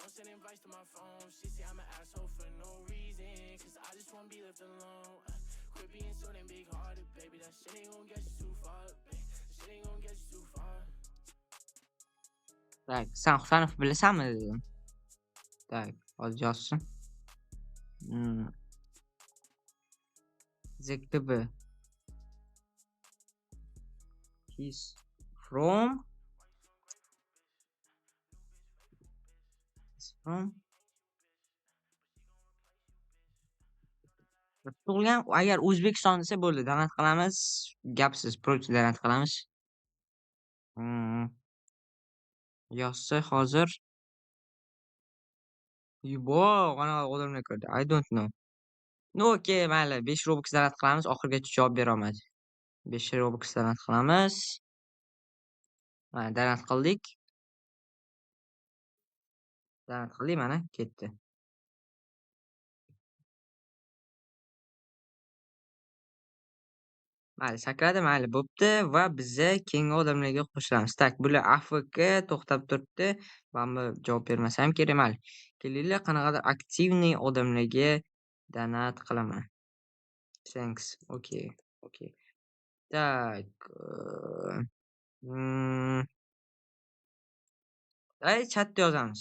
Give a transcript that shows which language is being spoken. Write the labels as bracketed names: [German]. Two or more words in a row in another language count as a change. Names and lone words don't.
[Uzbek] Tak, sen Husanov bilasanmi dedim. Tak, hozir yozsin. ZKB. [English] He's from [Uzbek] tug'ilgan agar O'zbekiston desa bo'ldi, donat qilamiz. Gapsiz, prochi donat qilamiz. Yozsa hozir. Qanaqa odamlar kirdi? [English] I don't know. No, [Uzbek] okay, mayli, 5 Robux donat qilamiz. Oxirigacha javob bera olmadi. 5 Robux donat qilamiz. Mana donat qildik. Donat qildik, mana ketdi. Mayli, sakradi, mayli, bo'pti va biza keyingi odamlarga qo'shilamiz. Tak, bular AFK to'xtab turibdi. Men javob bermasam kerak, mayli. Kelinglar, qanaqadir aktivniy odamlarga donat qilaman. [English] Thanks. Okay. Tak. [Uzbek] Chatda yozamiz.